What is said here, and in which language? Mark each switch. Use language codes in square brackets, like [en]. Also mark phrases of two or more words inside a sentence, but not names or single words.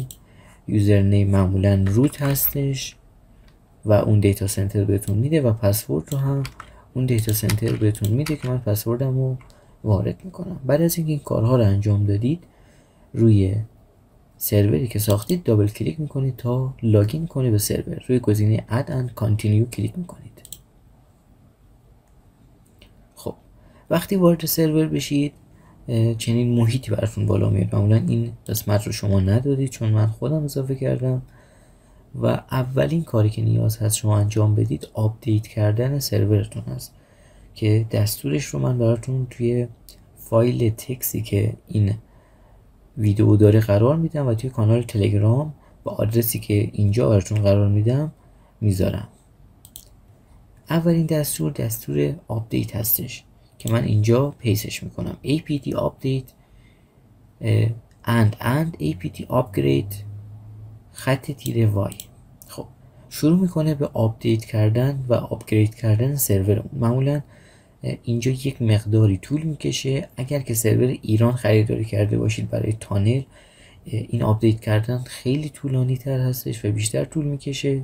[fa] یوزرنیم معمولا روت هستش و اون دیتا سنتر بهتون میده و پسورد رو هم اون دیتا سنتر بهتون میده که من پسوردم رو وارد میکنم. بعد از اینکه این کارها رو انجام دادید روی سروری که ساختید دابل کلیک میکنید تا لاگین کنید به سرور. روی گزینه [en] add and continue [fa] کلیک میکنید. خب وقتی وارد سرور بشید چنین محیطی براتون بالا میاد. معمولا این قسمت رو شما ندارید چون من خودم اضافه کردم. و اولین کاری که نیاز هست شما انجام بدید آپدیت کردن سرورتون هست که دستورش رو من براتون توی فایل تکسی که این ویدیو داره قرار میدم و توی کانال تلگرام با آدرسی که اینجا براتون قرار میدم میذارم. اولین دستور آپدیت هستش که من اینجا پیستش میکنم. [en] apt update and apt upgrade [fa] خط تیره [en] y. [fa] خب شروع میکنه به آپدیت کردن و آپگرید کردن سرور. معمولا اینجا یک مقداری طول میکشه. اگر که سرور ایران خریداری کرده باشید برای تانل این آپدیت کردن خیلی طولانی تر هستش و بیشتر طول میکشه.